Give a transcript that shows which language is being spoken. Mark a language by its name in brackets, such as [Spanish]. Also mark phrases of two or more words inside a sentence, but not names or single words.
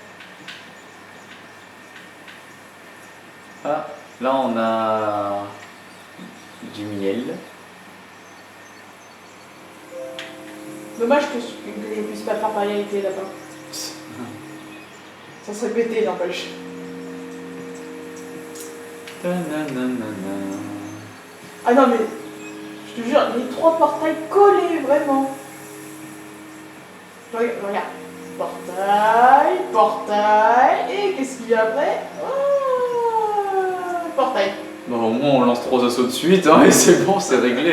[French] Ah, là on a du miel. Dommage que je puisse pas faire variété là-bas. Ça serait pété, n'empêche. Ta-na-na-na-na. Ah non mais, je te jure, les 3 portails collés, vraiment. Regarde. Portail, portail, et qu'est-ce qu'il y a après? Portail. Bon, au moins on lance 3 assauts de suite, hein, et c'est bon, c'est réglé.